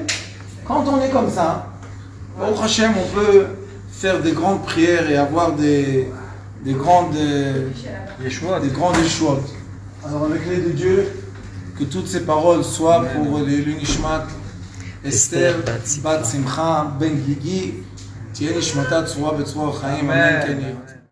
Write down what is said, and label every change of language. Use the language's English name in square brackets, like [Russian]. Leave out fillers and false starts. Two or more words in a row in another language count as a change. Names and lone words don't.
[French] Quand on est comme ça, [Hebrew] ברוך השם, [French] on peut faire des grandes prières et avoir des grandes échouates. Alors avec l'aide de Dieu, que toutes ces paroles soient pour l'Unishmat Esther Bat Simcha Ben Gigi, [Hebrew] תהיה נשמתה צרורה בצרור החיים, אמן כן יהיה.